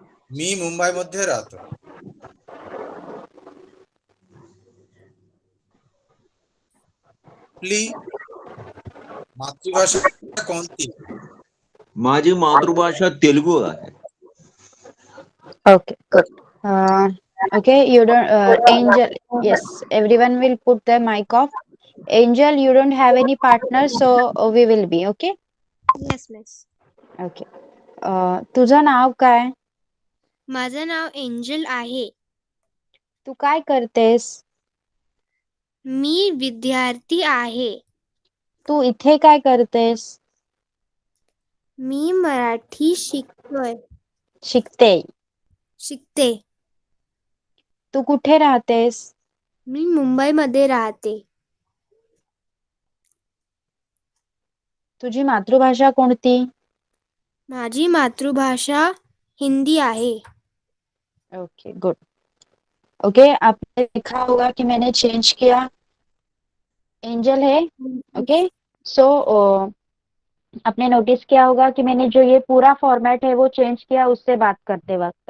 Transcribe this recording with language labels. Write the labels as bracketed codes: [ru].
[mr] मी मुंबईमध्ये राहतो. आपली मातृभाषा कोणती? माझी मातृभाषा तेलुगू आहे. [en] Okay, good. Okay, you don't, Angel, yes, everyone will put their mic off. Angel, you don't have any partner, so we will be, okay? Yes miss. [mr] Okay. तुझं नाव काय? माझं नाव एंजल आहे. तू काय करतेस? मी विद्यार्थी आहे. तू इथे काय करतेस? मी मराठी शिकते. शिकते. तू कुठे राहतेस? मी मुंबईमध्ये राहते. तुझी मातृभाषा कोणती? माझी मातृभाषा हिंदी आहे. [en] Okay, good. [hi] ओके, आपने देखा होगा कि मैंने चेंज किया. एंजल है, ओके. सो आपने नोटिस किया होगा कि मैंने जो ये पूरा फॉर्मेट है वो चेंज किया उससे बात करते वक्त.